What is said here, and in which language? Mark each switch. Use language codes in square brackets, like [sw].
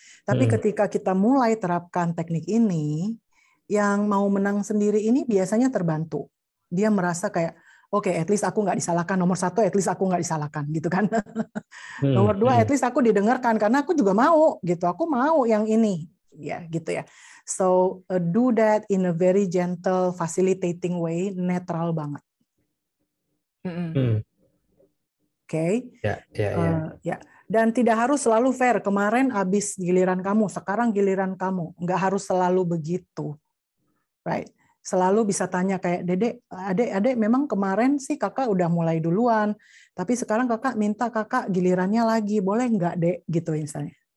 [id] Tapi ketika kita mulai terapkan teknik ini, yang mau menang sendiri ini biasanya terbantu. Dia merasa kayak, oke, [en] at least [id] aku nggak disalahkan. Nomor satu, at least aku nggak disalahkan, gitu kan. Nomor dua, [en] at least [id] aku didengarkan, karena aku juga mau, gitu. Aku mau yang ini, ya gitu ya. [en] So, do that in a very gentle, facilitating way, [id] netral banget. Oke, ya. Dan tidak harus selalu fair. Kemarin habis giliran kamu, sekarang giliran kamu. Nggak harus selalu begitu, [en] right? [id] Selalu bisa tanya kayak adek, memang kemarin sih kakak udah mulai duluan, tapi sekarang kakak minta kakak gilirannya lagi, boleh nggak dek? Gitu misalnya.